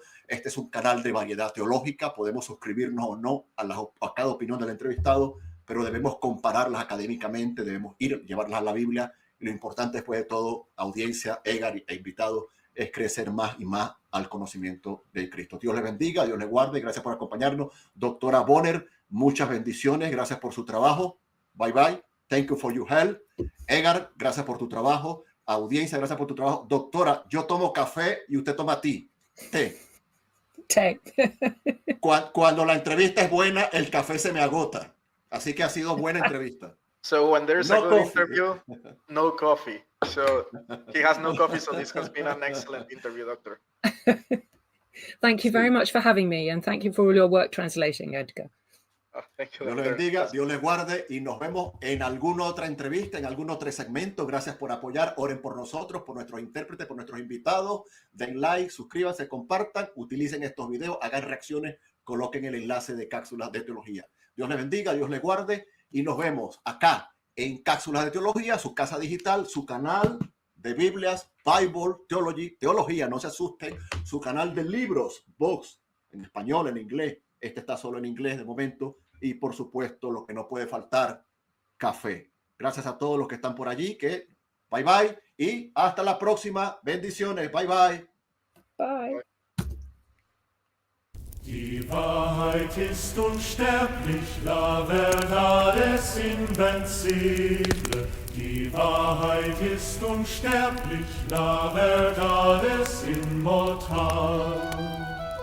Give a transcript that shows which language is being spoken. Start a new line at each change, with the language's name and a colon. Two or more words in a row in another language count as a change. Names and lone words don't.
Spanish: Este es un canal de variedad teológica. Podemos suscribirnos o no a cada opinión del entrevistado, pero debemos compararlas académicamente, debemos llevarlas a la Biblia. Y lo importante, después de todo, audiencia, Edgar e invitados, es crecer más y más al conocimiento de Cristo. Dios le bendiga, Dios le guarde. Gracias por acompañarnos. Doctora Bonner, muchas bendiciones. Gracias por su trabajo.
English: Bye, bye. Thank you for your help.
Spanish: Edgar, gracias por tu trabajo. Audiencia, gracias por tu trabajo. Doctora, yo tomo café y usted toma té. Cuando la entrevista es buena, el café se me agota. Así que ha sido buena entrevista.
English: So when there's a good interview, no coffee. So he has no coffee, so this has been an excellent interview, Doctor. Thank you very much for having me, and thank you for all your work translating, Edgar. Thank you,
Spanish: Dios les
English: doctor.
Spanish: bendiga, Dios les guarde y nos vemos en alguna otra entrevista, en algún otro segmento. Gracias por apoyar, oren por nosotros, por nuestros intérpretes, por nuestros invitados. Den like, suscríbanse, compartan, utilicen estos videos, hagan reacciones, coloquen el enlace de Cápsulas de Teología. Dios les bendiga, Dios les guarde y nos vemos acá en Cápsulas de Teología, su casa digital, su canal de Biblias, Bible, Teología, no se asusten, su canal de libros, books, en español, en inglés. Este está solo en inglés de momento. Y por supuesto, lo que no puede faltar, café. Gracias a todos los que están por allí, que
English: bye bye
Spanish: y hasta la próxima. Bendiciones,
English: bye bye. Bye.
German: Die Wahrheit ist unsterblich,
Spanish: la verdad es invencible.
German: Die Wahrheit ist unsterblich,
Spanish: la verdad es inmortal.